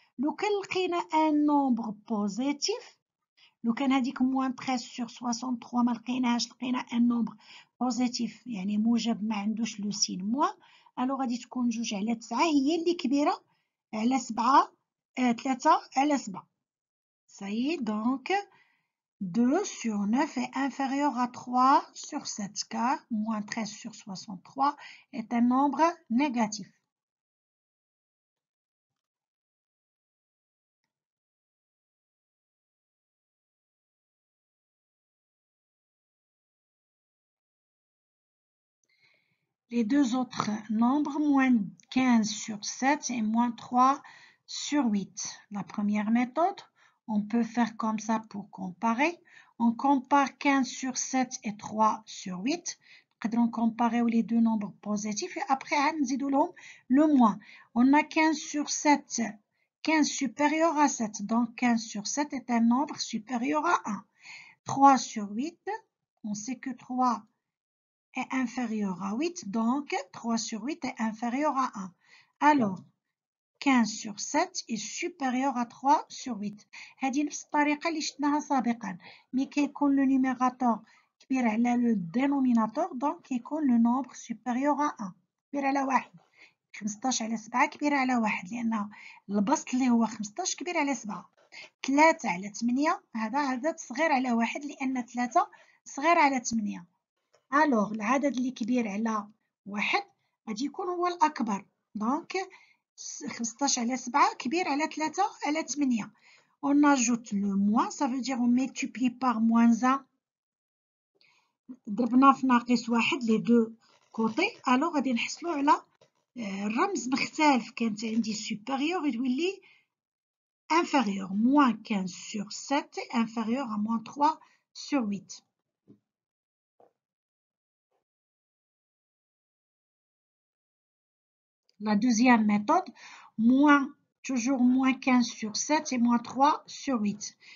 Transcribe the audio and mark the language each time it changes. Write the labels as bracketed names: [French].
[Arabic] لو كان لقينا ان نومبر بوزيتيف لو كان هذيك [French] موان 13 sur 63 [Arabic] ما لقيناهاش لقينا [French] ان نومبر بوزيتيف [Arabic] يعني موجب ما عندوش [French] لو سين موان [Arabic] الو غادي تكون 2 على 9 هي اللي كبيره على 7 3 على 7. [French] صاي دونك 2 sur 9 est inférieur à 3 sur 7 car moins 13 sur 63 est un nombre négatif. les deux autres nombres, moins 15 sur 7 et moins 3 sur 8. La première méthode, on peut faire comme ça pour comparer. On compare 15 sur 7 et 3 sur 8. On comparer les deux nombres positifs et après, le moins. On a 15 sur 7, 15 supérieur à 7. Donc, 15 sur 7 est un nombre supérieur à 1. 3 sur 8, on sait que 3 est inférieur à 8, donc 3 sur 8 est inférieur à 1. Alors, 15 sur 7 est supérieur à 3 sur 8. [Arabic] هذه نفس الطريقة اللي شفناها سابقا. مي كيكون [French] le numérateur [Arabic] كبير على [French] le dénominateur, donc [Arabic] كيكون [French] le nombre supérieur à 1. [Arabic] كبير على 1. 15 على 7 كبير على 1 لأن البسط اللي هو 15 كبير على 7. 3 على 8 هذا عدد صغير على 1 لأن 3 صغير على 8. الوغ العدد اللي كبير على 1 غادي يكون هو الأكبر. دونك 15 على 7 كبير على 3 على 8. [French] On ajoute le moins, ça veut dire on multiplie par moins 1. [Arabic] ضربنا في ناقص 1 [French] les deux côtés. [Arabic] الوغ غادي نحصلوا على الرمز مختلف. كانت عندي [French] supérieur [Arabic] يولي [French] inférieur. Moins 15 sur 7 est inférieur à moins 3 sur 8. La deuxième méthode, toujours moins 15 sur 7 et moins 3 sur 8.